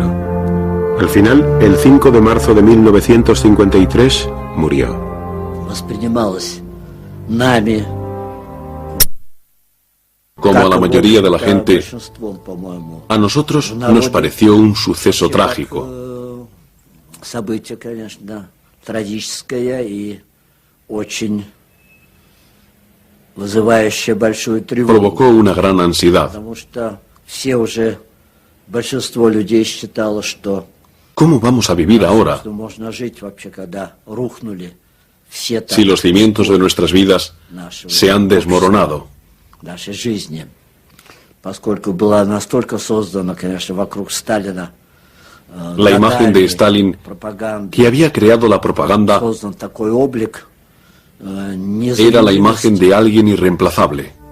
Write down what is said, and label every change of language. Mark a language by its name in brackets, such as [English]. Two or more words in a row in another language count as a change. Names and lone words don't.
[Spanish] Al final, el 5 de marzo de 1953, murió. Como a la mayoría de la gente, a nosotros nos pareció un suceso trágico. [Russian] Событие, конечно, трагическое и очень вызывающее большую тревогу. [Spanish] Provocó una gran ansiedad. [Russian] Потому что все уже, большинство людей считало, что [Spanish] ¿Cómo vamos a vivir ahora [Russian] можно жить вообще, когда рухнули все [Spanish] si los cimientos de nuestras vidas se han desmoronado? [Russian] Нашей жизни, поскольку была настолько создана, конечно, вокруг Сталина [Spanish] la imagen de Stalin, que había creado la propaganda, era la imagen de alguien irreemplazable.